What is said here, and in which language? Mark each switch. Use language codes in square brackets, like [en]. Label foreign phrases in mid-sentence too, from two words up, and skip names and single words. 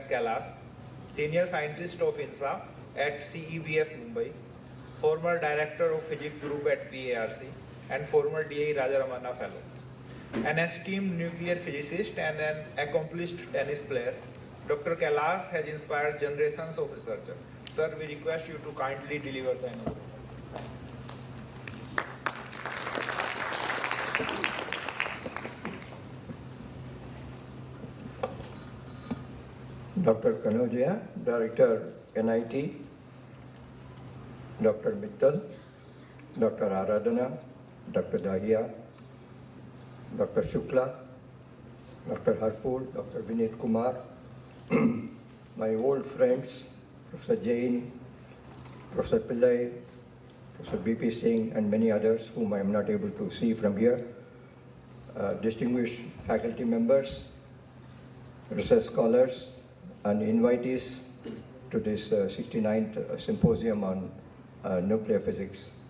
[en] Kailas, Senior Scientist of INSA at CEBS Mumbai, former Director of Physics Group at PARC, and former DAE Raja Ramanna Fellow. An esteemed nuclear physicist and an accomplished tennis player, Dr. Kailas has inspired generations of researchers. Sir, we request you to kindly deliver the inauguration. Dr. Kanodia, Director, NIT, Dr. Mittal, Dr. Aradhana, Dr. Dahiya, Dr. Shukla, Dr. Harpur, Dr. Vinit Kumar, my old friends, Professor Jain, Professor Pillai, Professor B.P. Singh, and many others whom I am not able to see from here, distinguished faculty members, research scholars, and invitees to this 69th Symposium on Nuclear Physics.